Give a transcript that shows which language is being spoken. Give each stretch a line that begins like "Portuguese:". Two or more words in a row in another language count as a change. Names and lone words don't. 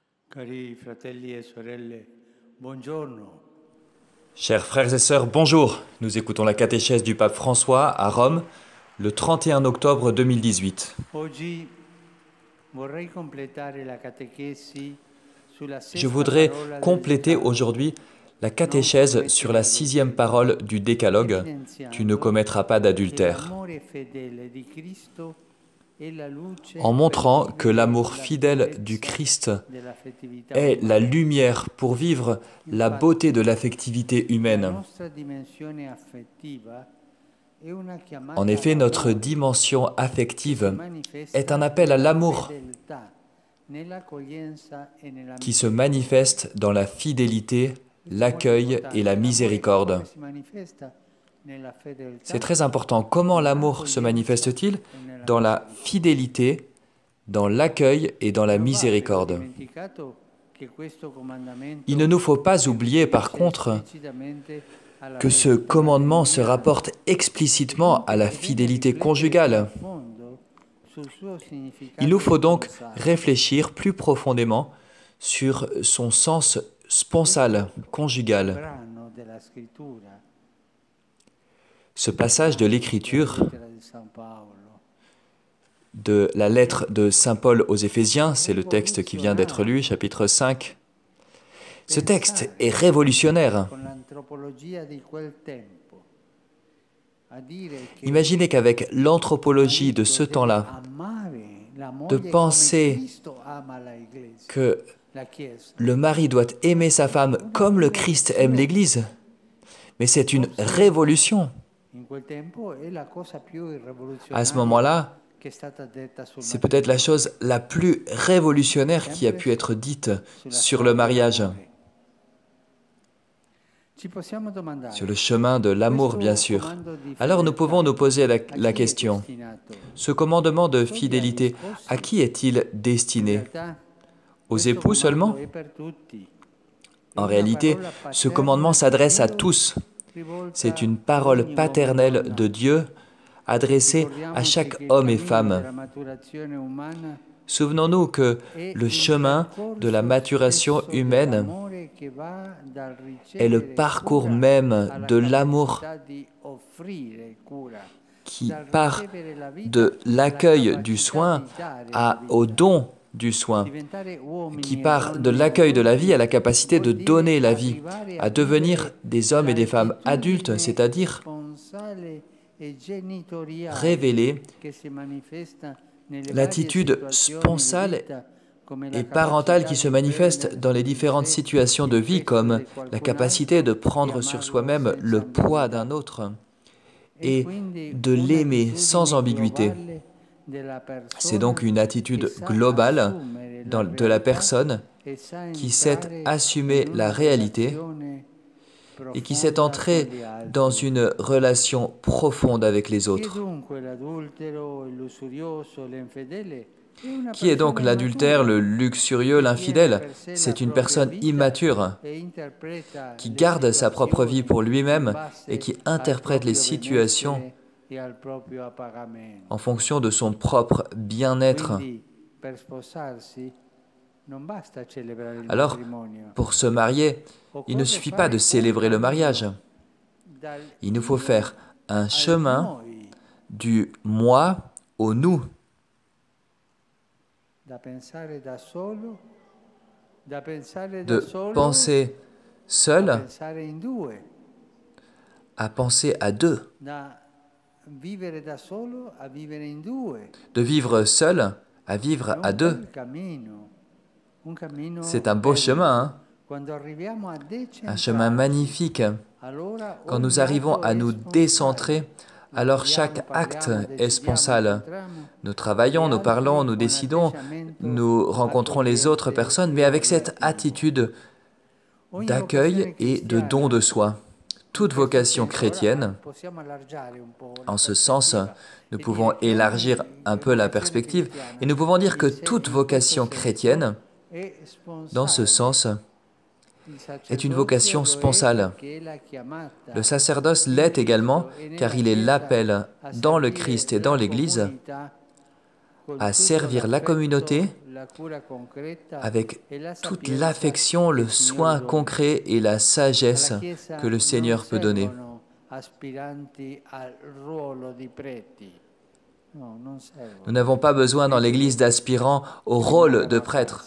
Italian: Cari fratelli e sorelle, buongiorno.
French: Chers frères et sœurs, bonjour. Nous écoutons la catéchèse du pape François à Rome le 31 octobre 2018.
Italian: Oggi vorrei completare la catechesi sulla
French: Je
Italian: sesta
French: voudrais
Italian: parola del
French: compléter
Italian: Decalogo.
French: aujourd'hui la catéchèse sur la 6e parole du Décalogue. Tu ne commettras pas
Italian: Che
French: d'adultère.
Italian: l'amore fedele di Cristo è la luce
French: En
Italian: per
French: montrant que
Italian: vivere
French: l'amour
Italian: la
French: fidèle du
Italian: purezza
French: Christ
Italian: dell'affettività
French: est la
Italian: umana.
French: lumière pour vivre la beauté de l'affectivité
Italian: La
French: humaine.
Italian: nostra dimensione affettiva è una chiamata
French: En effet, notre
Italian: all'amore
French: dimension
Italian: che si
French: affective est
Italian: manifesta
French: un appel à
Italian: nella
French: l'amour
Italian: fedeltà, nell'accoglienza e nella
French: qui se
Italian: misericordia.
French: manifeste dans la fidélité,
Italian: Questo è molto
French: l'accueil
Italian: importante.
French: et la
Italian: L'amore
French: miséricorde.
Italian: come si manifesta nella fedeltà,
French: C'est très important. Comment l'amour se manifeste-t-il? Dans la fidélité, dans l'accueil et dans la
Italian: Non va però
French: miséricorde.
Italian: dimenticato che questo comandamento
French: Il ne nous faut pas oublier par contre
Italian: esplicitamente alla
French: que ce
Italian: fedeltà
French: commandement se
Italian: matrimoniale,
French: rapporte explicitement à la
Italian: che deve
French: fidélité
Italian: riflettere
French: conjugale.
Italian: a fondo sul suo significato
French: Il nous faut donc
Italian: sponsale.
French: réfléchir plus profondément sur son sens sponsal, conjugal.
Italian: Brano della scrittura,
French: Ce passage de
Italian: la
French: l'Écriture,
Italian: lettera di San Paolo,
French: de la lettre de Saint Paul aux Éphésiens, c'est le texte qui vient d'être lu, chapitre 5. Ce texte est révolutionnaire.
Italian: con l'antropologia di quel tempo, a dire che
French: Imaginez qu'avec l'anthropologie de ce temps-là,
Italian: amare la
French: de
Italian: moglie come
French: penser
Italian: Cristo ama la Iglesia,
French: que
Italian: la Chiesa.
French: le mari doit aimer sa femme comme le Christ aime l'Église, mais c'est une révolution.
Italian: In quel tempo è la cosa più
French: À ce
Italian: rivoluzionaria
French: moment-là,
Italian: che è stata detta sul
French: c'est peut-être la
Italian: matrimonio.
French: chose la plus révolutionnaire qui a pu être dite sur le mariage,
Italian: Ci possiamo domandare,
French: sur le chemin de l'amour bien sûr.
Italian: comando di
French: Alors nous
Italian: fedeltà,
French: pouvons nous poser
Italian: a
French: la
Italian: chi è
French: question,
Italian: destinato?
French: ce commandement de fidélité, à qui est-il
Italian: In
French: destiné?
Italian: realtà,
French: Aux
Italian: questo
French: époux seulement?
Italian: comando è per tutti. È
French: En
Italian: una
French: réalité,
Italian: parola
French: ce
Italian: paterna
French: commandement
Italian: di
French: s'adresse à
Italian: Dio
French: tous.
Italian: rivolta
French: C'est une
Italian: ad
French: parole
Italian: ogni uomo e
French: paternelle
Italian: donna.
French: de Dieu adressée à
Italian: Ricordiamoci
French: chaque
Italian: che il
French: homme et
Italian: cammino
French: femme.
Italian: della maturazione umana
French: Souvenons-nous que
Italian: è
French: le
Italian: il
French: chemin de la
Italian: percorso
French: maturation
Italian: stesso
French: humaine
Italian: dell'amore che va dal
French: est le
Italian: ricevere
French: parcours
Italian: cura
French: même
Italian: alla
French: de l'amour
Italian: capacità di offrire cura,
French: qui
Italian: dal
French: part
Italian: ricevere la vita
French: de
Italian: alla
French: l'accueil du
Italian: capacità
French: soin
Italian: di dare la
French: au
Italian: vita.
French: don du soin,
Italian: Diventare uomini
French: qui
Italian: e
French: part de
Italian: donne
French: l'accueil de la vie à la
Italian: adulti
French: capacité de
Italian: vuol dire
French: donner la vie,
Italian: arrivare a
French: à devenir
Italian: vivere
French: des hommes et des femmes adultes,
Italian: l'attitudine
French: c'est-à-dire
Italian: sponsale e genitoriale
French: révéler
Italian: che si manifesta nelle varie
French: l'attitude
Italian: situazioni di
French: sponsale
Italian: vita, come la
French: et parentale qui
Italian: capacità
French: se
Italian: di
French: manifeste
Italian: prendere
French: dans les
Italian: su di
French: différentes
Italian: sé
French: situations de
Italian: il
French: vie,
Italian: peso
French: comme
Italian: di
French: la
Italian: qualcun
French: capacité
Italian: altro
French: de
Italian: e
French: prendre sur
Italian: amarlo
French: soi-même
Italian: senza
French: le poids
Italian: ambiguità.
French: d'un autre
Italian: È
French: et
Italian: quindi
French: de l'aimer sans
Italian: un'attitudine
French: ambiguïté.
Italian: globale della
French: C'est donc
Italian: persona
French: une
Italian: che
French: attitude
Italian: sa
French: globale
Italian: assumere la
French: de la
Italian: realtà
French: personne
Italian: e sa
French: qui sait
Italian: entrare
French: assumer
Italian: in
French: la
Italian: una
French: réalité
Italian: relazione
French: et qui sait
Italian: profonda con
French: entrer
Italian: gli
French: dans
Italian: altri.
French: une relation profonde avec les
Italian: Chi è
French: autres.
Italian: dunque l'adultero, il lussurioso, l'infedele? È una
French: Qui est donc
Italian: persona
French: l'adultère,
Italian: immatura
French: le luxurieux,
Italian: che tiene
French: l'infidèle?
Italian: per sé la
French: C'est une
Italian: propria
French: personne
Italian: vita
French: immature
Italian: e interpreta
French: qui
Italian: le
French: garde sa propre vie
Italian: situazioni
French: pour
Italian: in
French: lui-même et
Italian: base
French: qui
Italian: al
French: interprète les
Italian: proprio
French: situations
Italian: benessere e al proprio appagamento.
French: en fonction de son propre bien-être.
Italian: Quindi per sposarsi non basta celebrare il
French: Alors,
Italian: matrimonio,
French: pour se marier, il ne
Italian: occorre
French: suffit pas de
Italian: fare un
French: célébrer le mariage.
Italian: cammino dal
French: Il nous faut
Italian: io
French: faire un
Italian: al
French: chemin
Italian: noi,
French: du moi au nous,
Italian: da pensare da solo, da pensare da
French: de
Italian: solo
French: penser
Italian: a
French: seul
Italian: pensare in due,
French: à penser à deux,
Italian: da vivere da solo a vivere in due.
French: de vivre seul à vivre
Italian: È
French: à
Italian: un
French: deux.
Italian: bel cammino, un cammino
French: C'est un beau
Italian: bello.
French: chemin, hein?
Italian: Quando arriviamo a
French: Un chemin
Italian: decentrarci,
French: magnifique.
Italian: allora
French: Quand
Italian: ogni
French: nous arrivons
Italian: atto
French: à
Italian: è
French: nous
Italian: sponsale.
French: décentrer, alors
Italian: Lavoriamo,
French: chaque acte
Italian: parliamo,
French: est
Italian: decidiamo,
French: sponsal.
Italian: incontriamo
French: Nous
Italian: gli
French: travaillons, nous parlons,
Italian: altri
French: nous
Italian: con
French: décidons,
Italian: atteggiamento
French: nous rencontrons les autres
Italian: accogliente
French: personnes, mais
Italian: e
French: avec cette
Italian: relativo.
French: attitude
Italian: Ogni
French: d'accueil
Italian: vocazione
French: et de don
Italian: cristiana,
French: de soi.
Italian: in
French: Toute
Italian: questo
French: vocation
Italian: senso,
French: chrétienne,
Italian: ora possiamo allargare un po' la
French: en ce sens,
Italian: prospettiva
French: nous
Italian: e
French: pouvons
Italian: dire che
French: élargir un peu la
Italian: vocazione
French: perspective
Italian: cristiana
French: et nous pouvons dire que
Italian: in sé,
French: toute
Italian: in questo
French: vocation
Italian: senso,
French: chrétienne,
Italian: è
French: dans ce
Italian: sponsale.
French: sens,
Italian: Il
French: est une
Italian: sacerdozio
French: vocation
Italian: lo è
French: sponsale.
Italian: perché è la chiamata
French: Le sacerdoce
Italian: in
French: l'est également
Italian: Cristo e
French: car
Italian: nella
French: il est
Italian: Chiesa
French: l'appel
Italian: a
French: dans le
Italian: servire
French: Christ et dans
Italian: la
French: l'Église
Italian: comunità con
French: à
Italian: tutto
French: servir la communauté
Italian: l'affetto,
French: avec toute l'affection, le soin concret et la sagesse que le Seigneur peut donner. Nous n'avons pas besoin dans l'Église d'aspirants au rôle de prêtre.